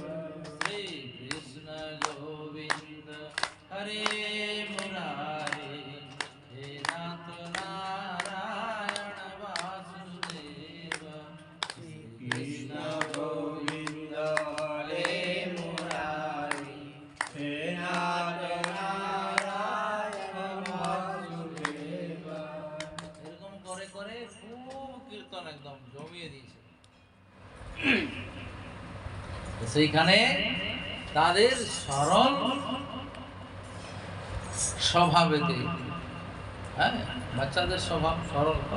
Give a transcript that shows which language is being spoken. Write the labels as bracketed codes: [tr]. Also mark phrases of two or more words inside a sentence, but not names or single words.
[sa] श्री कृष्ण गोविंद हरे मुरारे हे नाथ नारायण वासुदेव श्री कृष्ण गोविंद हरे मुरारी हे नाथ नारायण वासुदेव [bn] এরকম করে করে খুব কীর্তন একদম জমিয়ে দিয়েছে। তো সেইখানে তাদের সরল স্বভাবেতে, হ্যাঁ বাচ্চাদের স্বভাব সরল, তো